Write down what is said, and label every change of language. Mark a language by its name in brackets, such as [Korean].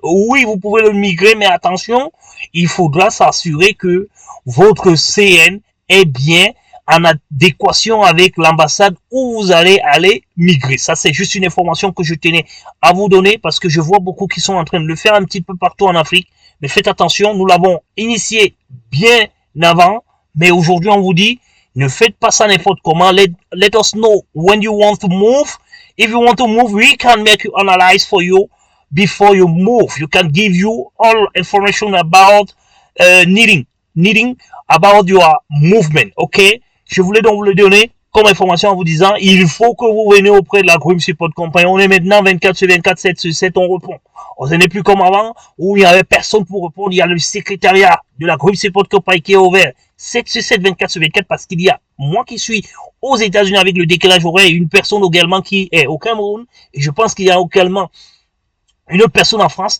[French] Oui, vous pouvez le migrer, mais attention, il faudra s'assurer que votre CN est bien en adéquation avec l'ambassade où vous allez aller migrer. Ça, c'est juste une information que je tenais à vous donner parce que je vois beaucoup qui sont en train de le faire un petit peu partout en Afrique. Mais faites attention, nous l'avons initié bien avant, mais aujourd'hui on vous dit, ne faites pas ça n'importe comment. [English] Let us know when you want to move. If you want to move, we can make you analyze for you before you move. You can give you all information about needing about your movement. Ok? [French] Je voulais donc vous le donner comme information en vous disant, il faut que vous veniez auprès de la Group Support Company. On est maintenant 24 sur 24, 7 sur 7, on répond. On n'est plus comme avant, où il n'y avait personne pour répondre. Il y a le secrétariat de la Group Support Company qui est ouvert 7 sur 7, 24 sur 24, parce qu'il y a moi qui suis aux États-Unis avec le décalage horaire, et une personne également qui est au Cameroun, et je pense qu'il y a également une autre personne en France.